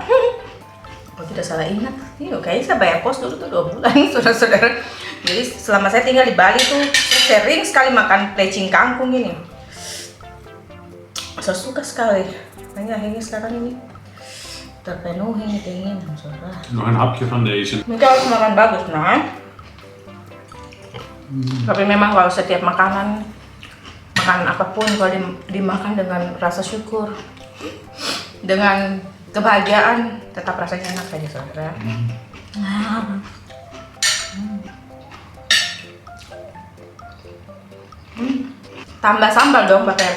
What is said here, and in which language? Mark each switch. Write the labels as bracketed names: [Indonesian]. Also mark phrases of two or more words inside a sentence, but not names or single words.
[Indonesian] Kalau tidak salah ingat, kayaknya saya bayar kos dulu tuh 2 bulan, saudara-saudara. Jadi selama saya tinggal di Bali tuh saya sering sekali makan plecing kangkung ini. Saya suka sekali. Akhirnya sekarang ini terpenuhi nih keinginan, saudara. [Dutch] Nog een hapje van deze. [Indonesian] Mungkin harus makan bagus, nah. Tapi memang kalau setiap makanan apapun kalau dimakan dengan rasa syukur, dengan kebahagiaan, tetap rasanya enak saja, saudara. Tambah sambal dong, Pak RT.